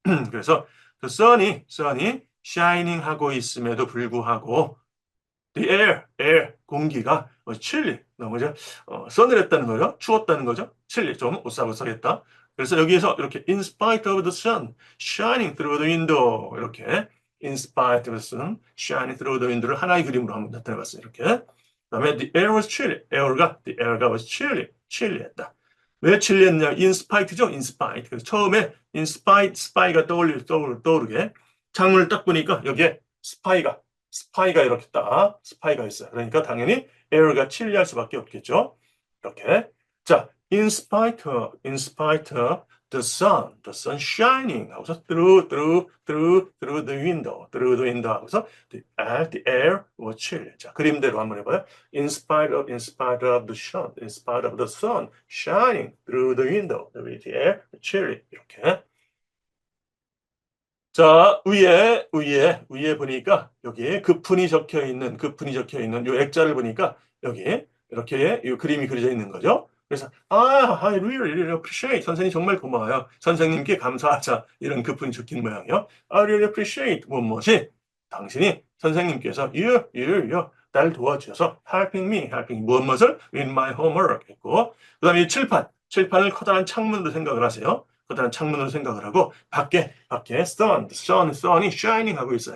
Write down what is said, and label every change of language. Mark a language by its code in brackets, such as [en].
[ko] 그래서 the sun이 shining 하고 있음에도 불구하고 the air 공기가 chilly 너무 서늘했다는 거죠. 추웠다는 거죠. chilly 좀 오싹오싹했다. 그래서 여기에서 이렇게 [en] in spite of the sun shining through the window 이렇게 in spite of the sun shining through the window [ko] 를 하나의 그림으로 한번 나타내봤어요. 이렇게. 그다음에 [en] the air was chilly. the air가 was chilly했다. [ko] 왜 [en] chilly했냐? in spite죠. in spite. [ko] 그래서 처음에 in spite, spy가 떠오르게 창문을 딱 보니까 여기에 스파이가 이렇게 딱 스파이가 있어요. 그러니까 당연히 air가 chilly할 수밖에 없겠죠. 이렇게. [en] 자, in spite of the sun shining [ko] 하고서 [en] through the window 하고서 the air was chill. [ko] 자, 그림대로 한번 해봐요. [en] in spite of the sun shining through the window, the air was chill. [ko] 이렇게. 자, 위에 보니까 여기에 급훈이 적혀 있는 요 액자를 보니까 여기에 이렇게 이 그림이 그려져 있는 거죠. [en] 그래서 I really appreciate. [ko] 선생님 정말 고마워요. 선생님께 감사하자. 이런 급훈이 적힌 모양이요. [en] I really appreciate. [ko] 무엇이 당신이 선생님께서 you 날 도와주셔서 [en] helping me [ko] 무엇을 [en] with my homework [ko] 했고, 그다음에 이 칠판을 커다란 창문으로 생각을 하세요. 커다란 창문으로 생각을 하고 밖에 sun이 shining 하고 있어요.